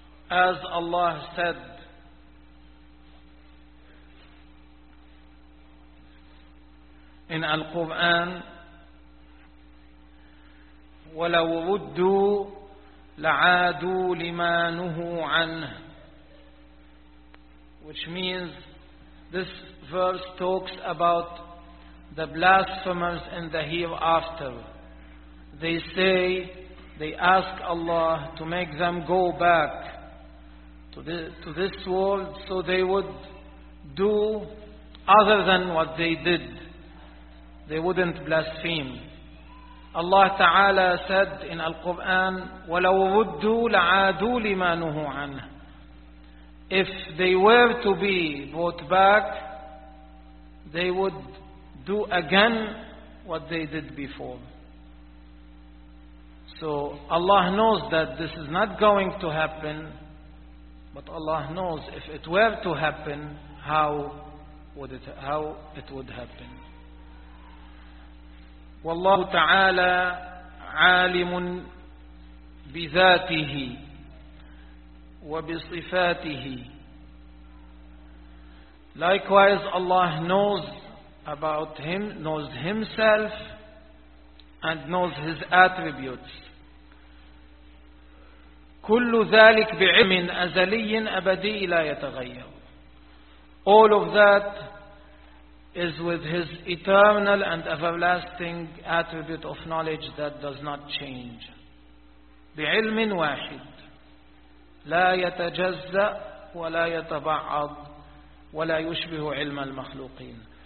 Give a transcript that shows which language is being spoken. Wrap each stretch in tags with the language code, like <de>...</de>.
<en>As Allah said, in Al-Qur'an,</en> <ar>وَلَوْ رُدُّوا لَعَادُوا لِمَا نُهُوا عَنْهُ,</ar> <en>which means, this verse talks about the blasphemers in the hereafter. They say, they ask Allah to make them go back to this world, so they would do other than what they did. They wouldn't blaspheme. Allah Ta'ala said in Al-Qur'an,</en> <ar>وَلَوْ رُدُّوا لَعَادُوا لِمَا نُهُوا عَنْهُ.</ar> <en>If they were to be brought back, they would do again what they did before. So Allah knows that this is not going to happen, but Allah knows if it were to happen, how it would happen.</en> <ar>والله تعالى عالم بذاته وبصفاته.</ar> <en>Likewise, Allah knows about Him, knows Himself, and knows His attributes.</en> <ar>كل ذلك بعلم أزلي أبدي لا يتغير.</ar> <en>All of that is with His eternal and everlasting attribute of knowledge that does not change.</en> <ar>بعلم واحد لا يتجزأ ولا يتبعض ولا يشبه علم المخلوقين.</ar>